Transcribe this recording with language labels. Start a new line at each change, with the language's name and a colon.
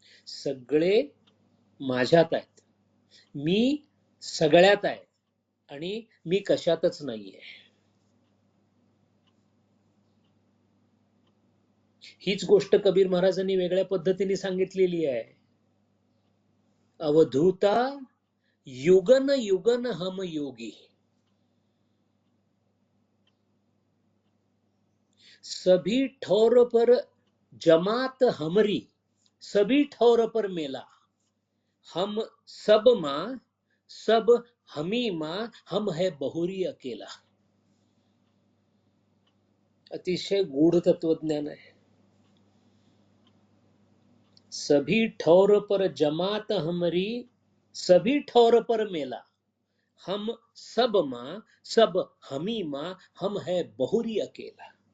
Marathi: सगळे माझ्यात आहेत, मी सगळ्यात आहे आणि मी कशातच नाहीये. हीच गोष्ट कबीर महाराजांनी वेगळ्या पद्धतीने सांगितलेली आहे.
Hindi: अवधूता युगन युगन हम योगी, सभी ठौर पर जमात हमरी, सभी ठौर पर मेला, हम सब मां सब हमी मां, हम है बहुरी अकेला.
Marathi: अतिशय गूढ तत्वज्ञान आहे.
Hindi: सभी ठौर पर जमात हमरी, सभी ठौर पर मेला, हम सब मां सब हमी मां, हम है बहुरी अकेला.